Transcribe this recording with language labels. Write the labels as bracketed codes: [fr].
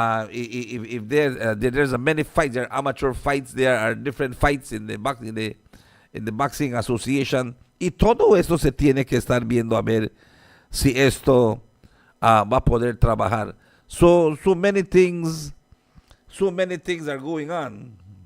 [en] If there's a many fights, there are amateur fights, there are different fights in the boxing association. [es] Y todo esto se tiene que estar viendo a ver si esto va a poder trabajar. [en] So many things are going on.